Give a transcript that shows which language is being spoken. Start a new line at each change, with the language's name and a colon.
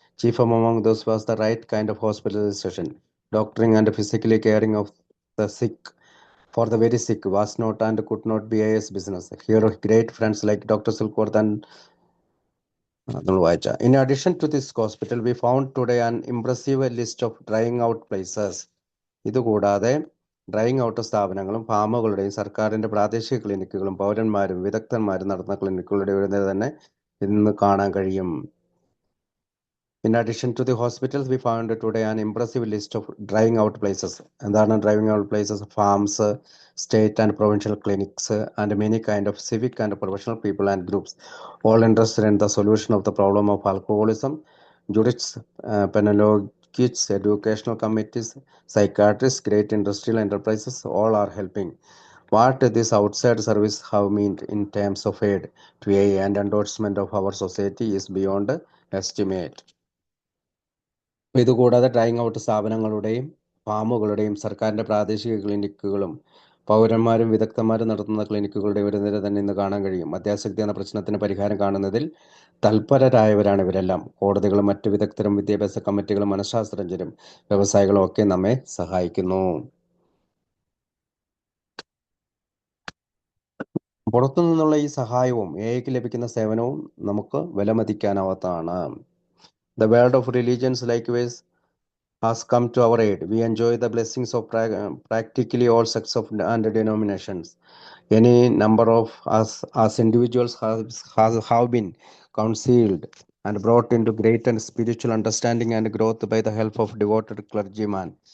English: Chief among those was the right kind of hospitalization. Doctoring and physically caring of the sick for the very sick was not and could not be AS business. Here, great friends like Dr. Silkworth and in addition to this hospital, we found today an impressive list of drying out places.
Malayalam: ഇതുകൂടാതെ drying out സ്ഥാപനങ്ങളും ഫാമുകളുടെയും സർക്കാരിന്റെ പ്രാദേശിക ക്ലിനിക്കുകളും പൗരന്മാരും വിദഗ്ധന്മാരും നടത്തുന്ന ക്ലിനിക്കുകളുടെ ഒരു നിര തന്നെ ഇന്ന് കാണാൻ കഴിയും.
English: In addition to the hospitals, we found today an impressive list of drying out places.
Malayalam: എന്താണ്
English: Driving out places? Farms, state and provincial clinics and many kind of civic and professional people and groups, all interested in the solution of the problem of alcoholism. Jurists, penologists, educational committees, psychiatrists, great industrial enterprises, all are helping. What this outside service have meant in terms of aid to AA and endorsement of our society is beyond estimate.
Malayalam: ഇതുകൂടാതെ drying out സ്ഥാപനങ്ങളുടെയും ഫാമുകളുടെയും സർക്കാരിന്റെ പ്രാദേശിക ക്ലിനിക്കുകളും പൗരന്മാരും വിദഗ്ധന്മാരും നടത്തുന്ന ക്ലിനിക്കുകളുടെ ഒരു നിര തന്നെ ഇന്ന് കാണാൻ കഴിയും. മദ്യാസക്തി എന്ന പ്രശ്നത്തിന് പരിഹാരം കാണുന്നതിൽ തൽപരരായവരാണ് ഇവരെല്ലാം. കോടതികളും മറ്റു വിദഗ്ധരും വിദ്യാഭ്യാസ കമ്മിറ്റികളും മനഃശാസ്ത്രജ്ഞരും വ്യവസായികളും ഒക്കെ നമ്മെ സഹായിക്കുന്നു. പുറത്തു നിന്നുള്ള ഈ സഹായവും എക്ക് ലഭിക്കുന്ന സേവനവും നമുക്ക് വിലമതിക്കാനാവാത്തതാണ്.
English: The world of religions likewise has come to our aid. We enjoy the blessings of practically all sects and denominations. Any number of us as individuals have been counseled and brought into great and spiritual understanding and growth by the help of devoted clergymen.